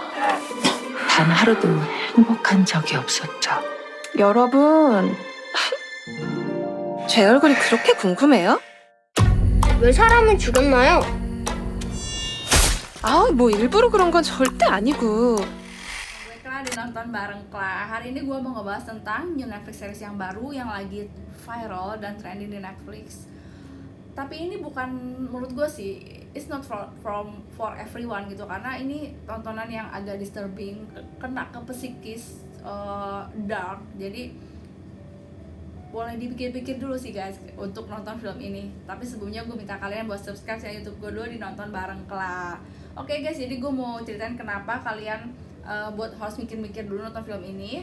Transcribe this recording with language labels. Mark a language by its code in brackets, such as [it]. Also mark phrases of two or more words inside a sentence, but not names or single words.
[ko] 단 하루도 행복한 적이 없었죠. 여러분, 제 얼굴이 그렇게 궁금해요? 왜 사람을 죽였나요? 뭐 일부러 그런 건 절대 아니고. [id] Kla di nonton bareng Kla. Hari ini gue mau ngebahas tentang [en] new Netflix series [id] yang baru yang lagi viral dan trending di Netflix. Tapi ini bukan, menurut gue sih, [en] it's not for everyone [id] gitu, karena ini tontonan yang agak disturbing, kena ke psikis, dark. Jadi boleh dipikir-pikir dulu sih guys untuk nonton film ini. Tapi sebelumnya gue minta kalian buat subscribe ya YouTube gue dulu di nonton bareng Kla. Oke guys, jadi gue mau ceritain kenapa kalian buat harus mikir-mikir dulu nonton film ini.